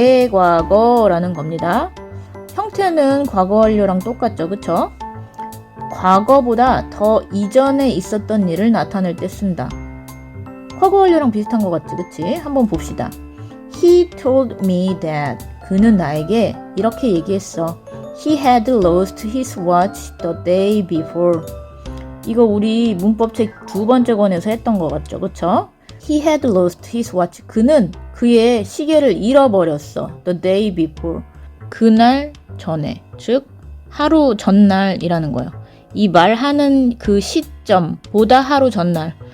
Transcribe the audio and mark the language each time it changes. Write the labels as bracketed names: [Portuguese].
[Korean] 대과거라는 겁니다. 형태는 과거 완료랑 똑같죠. 그쵸? 과거보다 더 이전에 있었던 일을 나타낼 때 쓴다. 과거 완료랑 비슷한 것 같지? 그치? 한번 봅시다. [English] He told me that. [Korean] 그는 나에게 이렇게 얘기했어. [English] He had lost his watch the day before. [Korean] 이거 우리 문법책 2번째 권에서 했던 것 같죠? 그쵸? [English] He had lost his watch. [Korean] 그는 그의 시계를 잃어버렸어. [English] The day before. [Korean] 그날 전에. 즉, 하루 전날이라는 거예요. 이 말하는 그 시점보다 하루 전날.